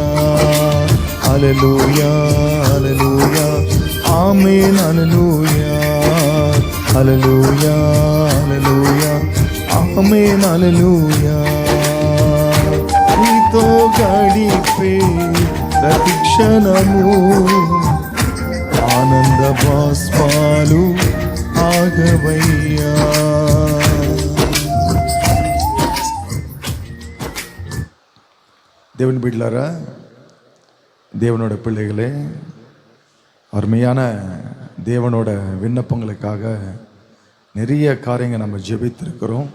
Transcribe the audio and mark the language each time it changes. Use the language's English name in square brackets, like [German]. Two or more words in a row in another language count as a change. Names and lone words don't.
[Telugu] హల్లెలూయా హల్లెలూయా ఆమేన్ హల్లెలూయా, హల్లెలూయా హల్లెలూయా ఆమేన్ హల్లెలూయా. నీతో గడిపే ప్రతిక్షణము ఆనంద బాష్పాలు ఆగవయ్యా. [Tamil] தேவன் பிள்ளாரா, தேவனோட பிள்ளைகளே, அருமையான தேவனோட விண்ணப்பங்களுக்காக நிறைய காரியங்கள் நம்ம ஜெபித்திருக்கிறோம்.